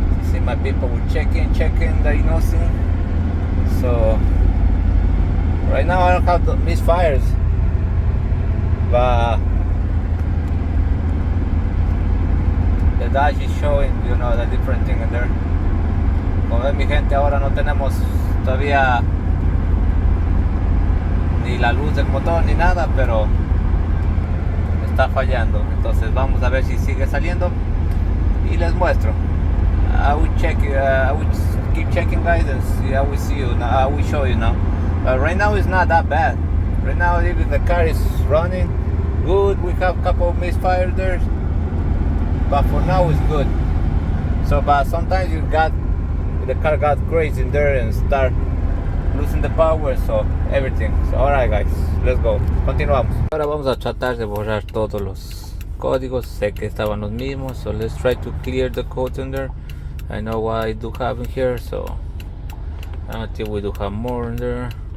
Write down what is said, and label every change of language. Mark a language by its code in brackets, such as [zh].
[en] See my people, we're checking, diagnosing. So right now I don't have the misfires, but the dash is showing, the different thing in there. [es] Como ven mi gente, ahora no tenemos todavía ni la luz del motor ni nada, pero está fallando. Entonces vamos a ver si sigue saliendo y les muestro. [en] I will keep checking, guys, and see. I will see you now. I will show you now. Right now it's not that bad. Right now even the car is running good. We have a couple of misfires there, but for now it's good. So but sometimes the car got crazy in there and start losing the power, so everything. So alright guys, let's go. [es] Continuamos. Ahora vamos a tratar de borrar todos los códigos. Sé que estaban los mismos, [en] so let's try to clear the codes in there. I know what I do have in here, so until we do have more in there.